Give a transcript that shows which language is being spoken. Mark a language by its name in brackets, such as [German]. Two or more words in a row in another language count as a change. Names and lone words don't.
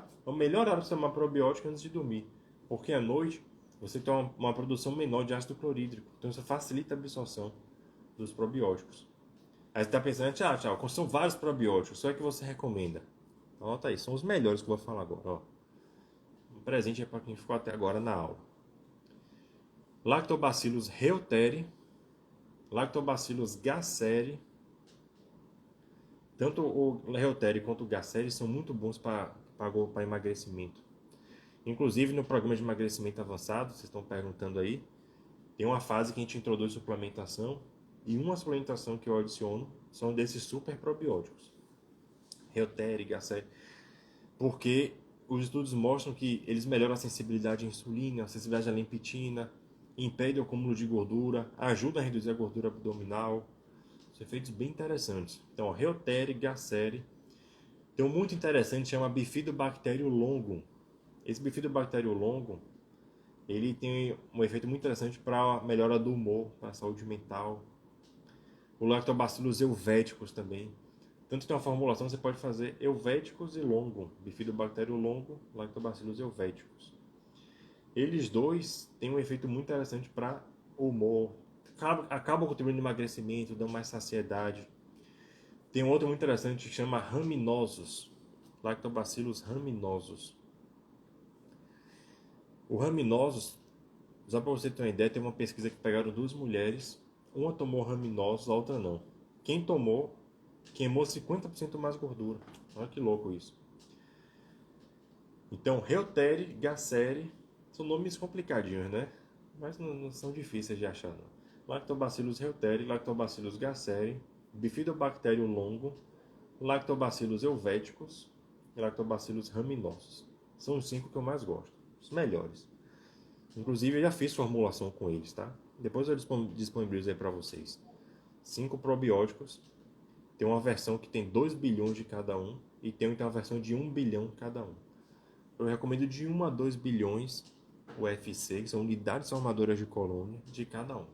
[Portuguese] É o melhor hora para você tomar probiótico antes de dormir. Porque à noite você tem uma produção menor de ácido clorídrico. Então isso facilita a absorção dos probióticos. Aí você está pensando, tchau, são vários probióticos. Só é que você recomenda. Anota aí, são os melhores que eu vou falar agora. Ó. Um presente é para quem ficou até agora na aula. Lactobacillus reuteri, Lactobacillus gasseri. Tanto o reuteri quanto o gasseri são muito bons para emagrecimento. Inclusive no programa de emagrecimento avançado, vocês estão perguntando aí, tem uma fase que a gente introduz suplementação e uma suplementação que eu adiciono são desses super probióticos. Reuteri, gasseri, porque os estudos mostram que eles melhoram a sensibilidade à insulina, a sensibilidade à lempitina, impedem o acúmulo de gordura, ajudam a reduzir a gordura abdominal. São efeitos bem interessantes. Então, reuteri, gasseri. Tem um muito interessante, chama Bifidobacterium longum. Esse Bifidobacterium longum, ele tem um efeito muito interessante para a melhora do humor, para a saúde mental. O Lactobacillus helvéticos também. Tanto tem uma formulação, você pode fazer helvéticos e longum. Bifidobacterium longum, Lactobacillus helvéticos. Eles dois têm um efeito muito interessante para o humor. Acabam contribuindo no emagrecimento, dão mais saciedade. Tem um outro muito interessante que chama raminosus. Lactobacillus raminosus. O raminosus, só para você ter uma ideia, tem uma pesquisa que pegaram duas mulheres. Uma tomou raminosus, a outra não. Quem tomou, queimou 50% mais gordura. Olha que louco isso. Então, reuteri, gasseri, são nomes complicadinhos, né? Mas não são difíceis de achar, não. Lactobacillus reuteri, Lactobacillus gasseri, Bifidobacterium longum, Lactobacillus helvéticos e Lactobacillus raminosus. São os 5 que eu mais gosto, os melhores. Inclusive, eu já fiz formulação com eles, tá? Depois eu disponibilizo aí para vocês. 5 probióticos. Tem uma versão que tem 2 bilhões de cada um e tem uma versão de 1 bilhão cada um. Eu recomendo de 1 a 2 bilhões UFC, que são unidades formadoras de colônia, de cada um.